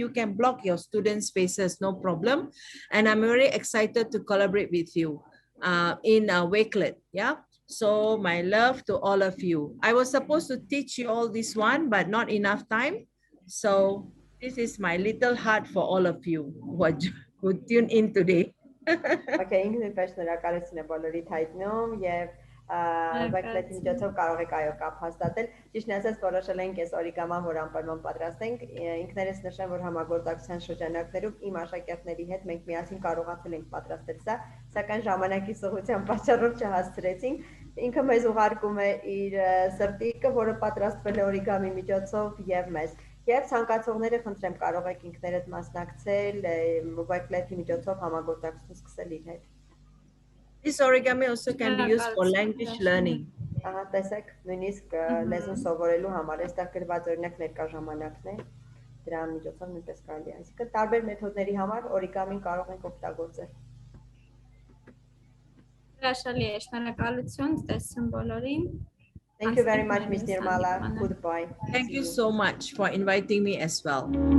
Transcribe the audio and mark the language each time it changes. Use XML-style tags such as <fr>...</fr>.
<en>You can block your students' faces, no problem. And I'm very excited to collaborate with you in Wakelet, yeah? So my love to all of you. I was supposed to teach you all this one, but not enough time. So this is my little heart for all of you who tune in today.</en> <hy>Okay, ինքնին պես շնորհակալություն է բոլորիդ հայտնում եւ Վայքլետի միջոցով կարող եք այո կապ հաստատել։ Ճիշտն ասած որոշել ենք այս օրիգաման, որ անպայման պատրաստենք, ինքներս նշեմ, որ համագործակցության շրջանակներում իմ աշակերտների հետ մենք միասին կարողացել ենք պատրաստել սա, սակայն ժամանակի սղության պատճառով չհասցրեցինք։ Ինքը մեզ ուղարկում է իր սրտիկը, որը պատրաստվել է օրիգամի միջոցով եւ մեզ։ Եվ ցանկացողները խնդրեմ կարող եք ինքներդ մասնակցել Weblet-ի միջոցով համագործակցություն սկսել իր հետ։</hy> <en>This origami also can be used for language learning.</en> <hy>Ահա տեսեք, նույնիսկ լեզուն սովորելու համար այստեղ գրված օրինակ ներկա ժամանակն է, դրա միջոցով նույնպես կարելի է, այսինքն տարբեր մեթոդների համար օրիգամին կարող ենք օգտագործել։ Հրաշալի է, շնորհակալություն, տեսություն բոլորին։</hy> <en>Thank you very much, Ms. Nirmala. Goodbye. Thank you so much for inviting me as well.</en>